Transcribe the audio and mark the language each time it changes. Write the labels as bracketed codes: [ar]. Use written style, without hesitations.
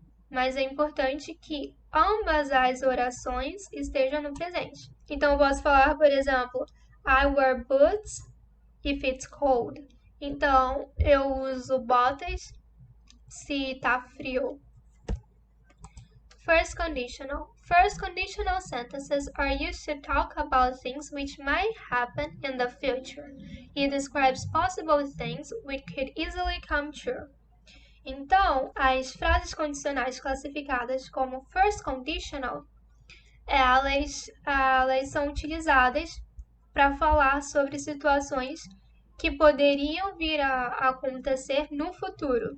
[pt] Mas é importante que ambas as orações estejam no presente. Então, eu posso falar, por exemplo, [en] I wear boots if it's cold. [pt] Então, eu uso botas se tá frio. [en] First conditional sentences are used to talk about things which might happen in the future. It describes possible things which could easily come true. [pt] Então, as frases condicionais classificadas como first conditional, elas são utilizadas para falar sobre situações que poderiam vir a acontecer no futuro.